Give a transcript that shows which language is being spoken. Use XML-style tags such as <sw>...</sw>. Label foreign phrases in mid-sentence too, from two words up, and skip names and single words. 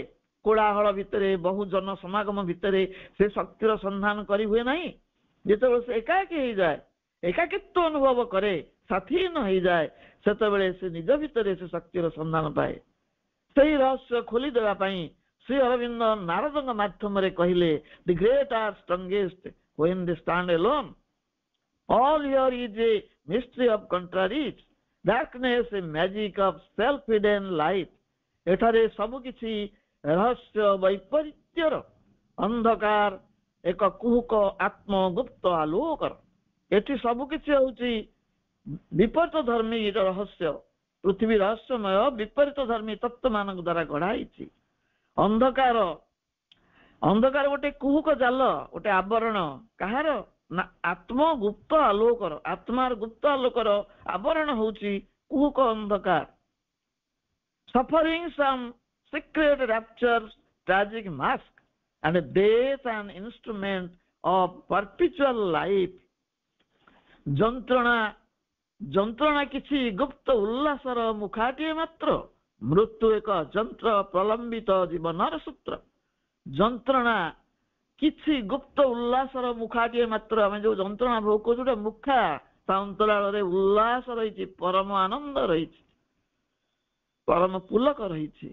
<or>କୋଳାହଳ ଭିତରେ, ବହୁ ଜନ ସମାଗମ ଭିତରେ ସେ ଶକ୍ତିର ସନ୍ଧାନ କରି ହୁଏ ନାହିଁ। ଯେତେବେଳେ ସେ ଏକାକୀ ହେଇଯାଏ, ଏକାକିତ୍ୱ ଅନୁଭବ କରେ, ସାଥୀହୀନ ହେଇଯାଏ, ସେତେବେଳେ ସେ ନିଜ ଭିତରେ ସେ ଶକ୍ତିର ସନ୍ଧାନ ପାଏ। ସେହି ରହସ୍ୟ ଖୋଲିଦେବା ପାଇଁ ଶ୍ରୀ ଅରବିନ୍ଦ ନାରଦଙ୍କ ମାଧ୍ୟମରେ କହିଲେ,</or> <en>The great are strongest when they stand alone. All here is a mystery of contraries, darkness a magic of self-hidden light.</en> <or>ଏଠାରେ ସବୁ କିଛି ରହସ୍ୟ ବୈପରୀତ୍ୟର, ଅନ୍ଧକାର ଏକ କୁହୁକ ଆତ୍ମଗୁପ୍ତ ଆଲୋକର। ଏଠି ସବୁ କିଛି ହେଉଛି ବିପରୀତ ଧର୍ମୀର ରହସ୍ୟ। ପୃଥିବୀ ରହସ୍ୟମୟ, ବିପରୀତ ଧର୍ମୀ ତତ୍ତ୍ୱ ମାନଙ୍କ ଦ୍ୱାରା ଗଢା ହେଇଛି। ଅନ୍ଧକାର ଗୋଟେ କୁହୁକ ଜାଲ, ଗୋଟେ ଆବରଣ। କାହାର? ନା ଆତ୍ମଗୁପ୍ତ ଆଲୋକର। ଆତ୍ମାର ଗୁପ୍ତ ଆଲୋକର ଆବରଣ ହଉଛି କୁହୁକ ଅନ୍ଧକାର।</or> <en>Suffering some secret raptures, tragic mask, and death an instrument of perpetual life.</en> <or>ଯନ୍ତ୍ରଣା କିଛି ଗୁପ୍ତ ଉଲ୍ଲାସର ମୁଖାଟିଏ ମାତ୍ର, ମୃତ୍ୟୁ ଏକ ଯନ୍ତ୍ର ପ୍ରଲମ୍ବିତ ଜୀବନର ସୂତ୍ର। ଯନ୍ତ୍ରଣା କିଛି ଗୁପ୍ତ ଉଲ୍ଲାସର ମୁଖାଟିଏ ମାତ୍ର। ଆମେ ଯୋଉ ଯନ୍ତ୍ରଣା ଭୋଗ କରୁଛୁ, ଗୋଟେ ମୁଖା, ତା ଅନ୍ତରାଳରେ ଉଲ୍ଲାସ ରହିଛି, ପରମ ଆନନ୍ଦ ରହିଛି, ପରମ ପୁଲକ ରହିଛି।</or>